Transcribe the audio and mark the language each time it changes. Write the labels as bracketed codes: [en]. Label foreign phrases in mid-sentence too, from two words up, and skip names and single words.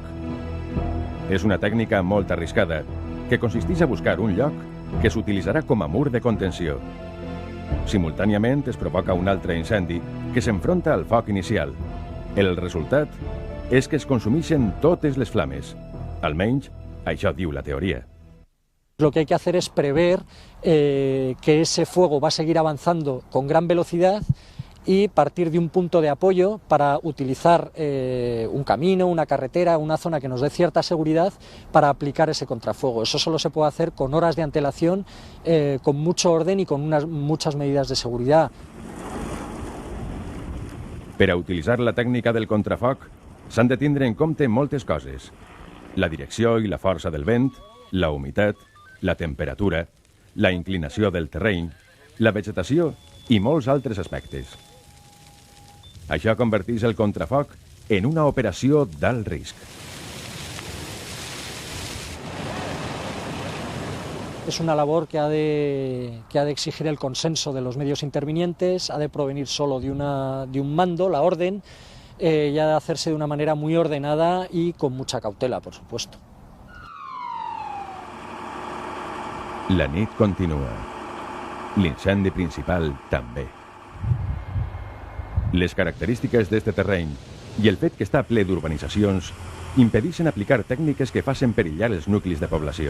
[ca] És una tècnica molt arriscada que consisteix a buscar un lloc que s'utilitzarà com a mur de contenció. Simultàniament es provoca un altre incendi que s'enfronta al foc inicial. El resultat és que es consumeixen totes les flames. Almenys, això diu la teoría. [es] Lo que hay que hacer es prever que ese fuego va a seguir avanzando con gran velocidad y partir de un punto de apoyo para utilizar un camino, una carretera, una zona que nos dé cierta seguridad para aplicar ese contrafuego. Eso solo se puede hacer con horas de antelación, con mucho orden y con muchas medidas de seguridad. [ca] Per a utilitzar la tècnica del contrafoc s'han de tindre en compte moltes coses. La direcció i la força del vent, la humitat, la temperatura, la inclinació del terreny, la vegetació i molts altres aspectes. Això converteix el contrafoc en una operació d'alt risc. [es] Es una labor que ha de exigir el consenso de los medios intervinientes, ha de provenir solo de un mando, la orden, y ha de hacerse de una manera muy ordenada y con mucha cautela, por supuesto. [ca] La nit continua. L'incendi principal també. Les característiques d'este terreny i el fet que està ple d'urbanitzacions impedeixen aplicar tècniques que facin perillar els nuclis de població.